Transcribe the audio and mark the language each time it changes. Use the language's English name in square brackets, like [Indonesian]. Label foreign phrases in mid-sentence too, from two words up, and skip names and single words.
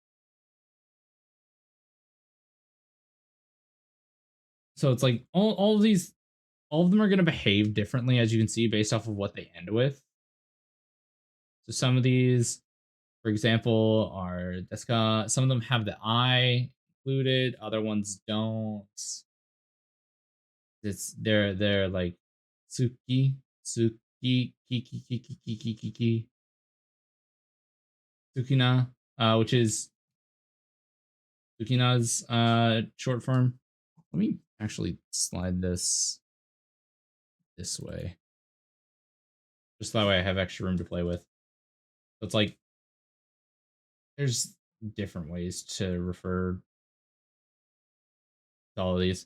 [English] So it's like all of these all of them are going to behave differently as you can see based off of what they end with. So some of these, for example, are deska. Some of them have the I included, other ones don't. They're like [Japanese] tsuki, tsuki, kiki, kiki, kiki, kiki, tsukina, [English] which is tsukina's short form. Let me actually slide this way. Just that way I have extra room to play with. So it's like there's different ways to refer to all of these.